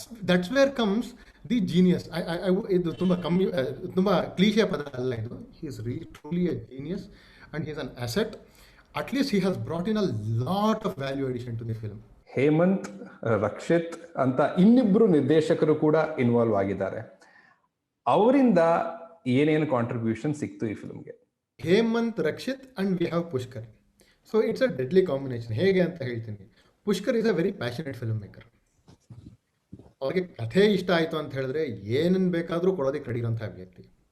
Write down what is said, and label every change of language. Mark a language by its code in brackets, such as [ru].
[en] That's where comes the genius. [kn] ಇದು ತುಂಬ cliché ಪದ ಅಲ್ಲ ಇದು. [en] He is truly a genius and he is an asset. At least he has brought in a lot of value addition to the film. [kn] Hemant, Rakshit ಅಂತ ಇನ್ನಿಬ್ರು ನಿರ್ದೇಶಕರು ಕೂಡ involve ಆಗಿದ್ದಾರೆ. ಅವರಿಂದ ಏನೇನು ಕಾಂಟ್ರಿಬ್ಯೂಷನ್ ಸಿಕ್ತು ಈ ಫಿಲ್ಮ್ಗೆ? [en] Hemant, Rakshit and we have Pushkar. So it's a deadly combination. [kn] ಹೇಗೆ ಅಂತ ಹೇಳ್ತೀನಿ. [en] Pushkar is a very passionate film maker. [kn] ಅವ್ರಿಗೆ ಕಥೆ ಇಷ್ಟ ಆಯಿತು ಅಂತ ಹೇಳಿದ್ರೆ ಏನನ್ನು ಬೇಕಾದರೂ ಕೊಡೋದಕ್ಕೆ ರೆಡಿ ಇರೋಂಥ ವ್ಯಕ್ತಿ.